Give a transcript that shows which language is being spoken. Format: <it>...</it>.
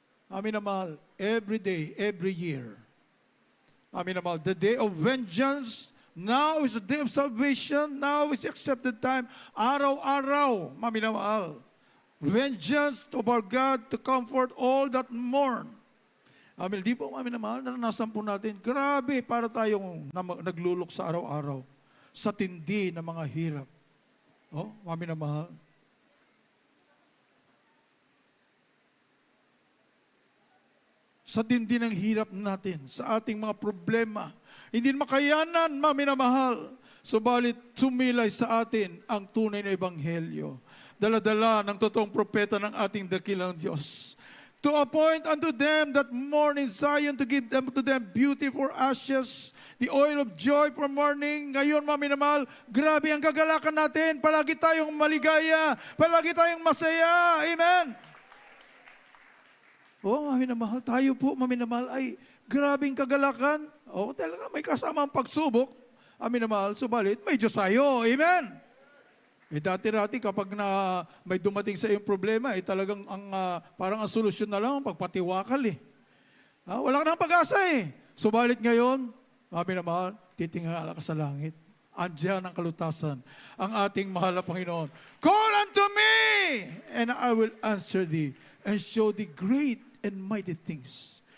<en>Amin na mahal, every day, every year. Amin na mahal, the day of vengeance, now is the day of salvation, now is the accepted time,</en> <tl>araw-araw, amin na mahal.</tl> <en>Vengeance of our God to comfort all that mourn.</en> <tl>Amin, di po amin na mahal, naranasan po natin, grabe para tayong naglulok sa araw-araw, sa tindi ng mga hirap. Oh, amin na mahal. Sa tindi ng hirap natin, sa ating mga problema, hindi makayanan, mami na mahal. Subalit, sumilay sa atin ang tunay na ebanghelyo. Dala-dala ng totoong propeta ng ating dakilang Diyos.</tl> <en>To appoint unto them that mourn in Zion, to give them to them beauty for ashes, the oil of joy for mourning.</en> <tl>Ngayon, mami na mahal, grabe ang kagalakan natin. Palagi tayong maligaya. Palagi tayong masaya. Amen. Oh, mami na mahal, tayo po, mami na mahal, ay grabing kagalakan. Oh, talaga may kasamang pagsubok. Amin na mahal, subalit may Diyos tayo. Amen. Dati-dati kapag na may dumating sa iyong problema, talagang parang ang solusyon na lang, pagpatiwakal wala ka ng pag-asa Subalit ngayon, mga minamahal, titingala ka sa langit. Andiyan ang kalutasan, ang ating mahal na Panginoon.</tl> <en>Call unto me, and I will answer thee, and show thee great and mighty things.</en>